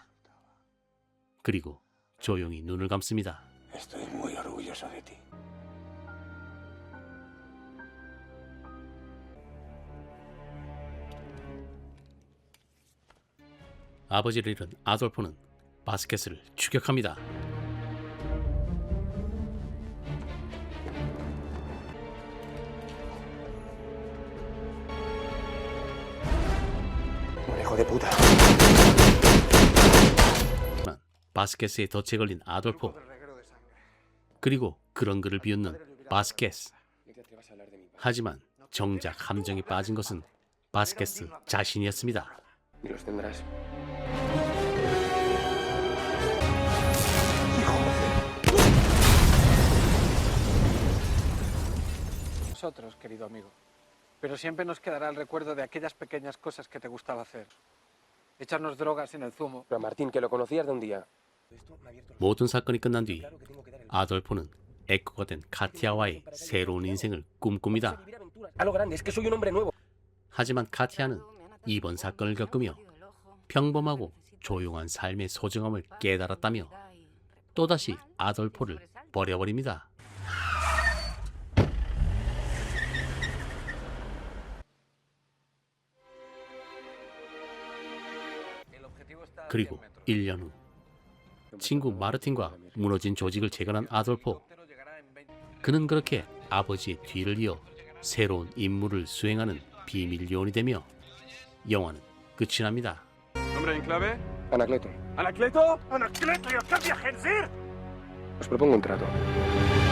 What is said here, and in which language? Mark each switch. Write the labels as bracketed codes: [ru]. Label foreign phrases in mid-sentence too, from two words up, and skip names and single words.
[ko] 그리고 조용히 눈을 감습니다. [es] Estoy muy orgulloso de ti. [ko] 아버지를 잃은 아돌포는 바스켓을 추격합니다. [es] ¡Hijo de puta! [ko] 바스켓에 덫에 걸린 아돌포. 그리고 그런 그를 비웃는 바스켓. 하지만 정작 함정에 빠진 것은 바스켓 자신이었습니다. [es] Y los tendrás. Nosotros, querido amigo. Pero siempre nos quedará el recuerdo de aquellas pequeñas cosas que te gustaba hacer. Echarnos drogas en el zumo. Pero Martín, que lo conocías de un día. [ko] 모든 사건이 끝난 뒤 아돌포는 에코가 된 카티아와의 새로운 인생을 꿈꿉니다. [es] A lo grande, es que soy un hombre nuevo. [ko] 하지만 카티아는 이번 사건을 겪으며 평범하고 조용한 삶의 소중함을 깨달았다며 또다시 아돌포를 버려버립니다. 그리고 1년 후 친구 마르틴과 무너진 조직을 재건한 아돌포. 그는 그렇게 아버지의 뒤를 이어 새로운 임무를 수행하는 비밀 요원이 되며 영화는 끝이 납니다. [es] ¿Nombre en clave? Anacleto. ¿Anacleto? ¡Anacleto! ¡Yo cambia, Genzir! Os propongo un trato.